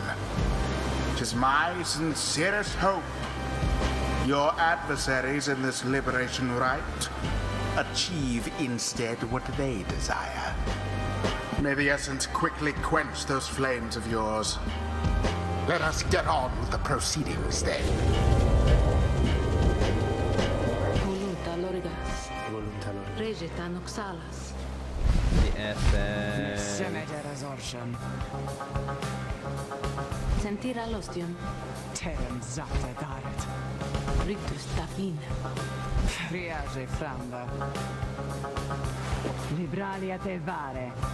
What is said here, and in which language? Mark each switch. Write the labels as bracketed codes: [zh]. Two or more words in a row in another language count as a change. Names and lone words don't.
[en] 'Tis my sincerest hope your adversaries in this liberation rite achieve instead what they desire. May the essence quickly quench those flames of yours. Let us get on with the proceedings then. Voluta Lorigas. Volunta lor. Regeta Noxalas. The essence. Sentira Lostium. Terem zate daret. Rictus Tafin. Friage franda. Libralia te vare.